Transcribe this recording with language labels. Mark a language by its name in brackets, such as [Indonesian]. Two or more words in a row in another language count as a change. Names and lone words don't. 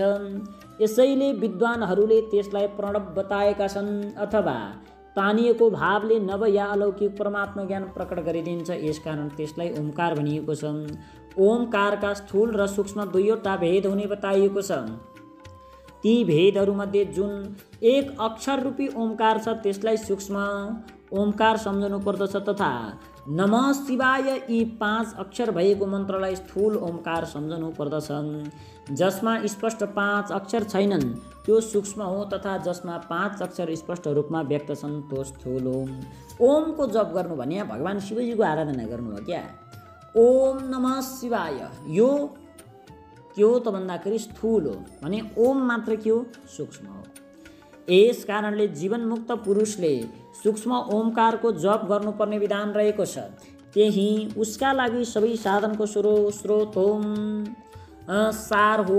[Nepali] यसैले विद्वानहरूले त्यसलाई प्रणव बताएका छन्, अथवा तानिएको भावले नव या अलौकिक परमात्मा ज्ञान प्रकट गरिदिन्छ, यसकारण त्यसलाई ओमकार भनिएको छ। ओमकारका स्थूल र सूक्ष्म दुईवटा भेद हुने बताइएको छ। ती भेदहरूमध्ये जुन एक अक्षर रूपी ओमकार छ त्यसलाई सूक्ष्म ओमकार सम्झनु पर्दछ, तथा [Sanskrit] नमः शिवाय [Nepali] यी 5 अक्षर भएको मन्त्रलाई स्थूल ओमकार सम्झनु पर्दछ। जसमा स्पष्ट 5 अक्षर छैनन् त्यो सूक्ष्म हो, तथा जसमा 5 अक्षर स्पष्ट रूपमा व्यक्त छन् त्यो स्थूल हो। ओमको जप गर्नु भने भगवान शिवजीको आराधना गर्नु हो क्या। [Sanskrit] ओम नमः शिवाय [Nepali] यो के हो त भन्दाखेरि स्थूल हो भने ओम मात्र के हो, सूक्ष्म हो। यस कारणले जीवनमुक्त पुरुषले सूक्ष्म ओमकारको जप गर्नुपर्ने विधान रहेको छ। त्यही उसका लागि सबै साधनको स्रोत ओम सार हो।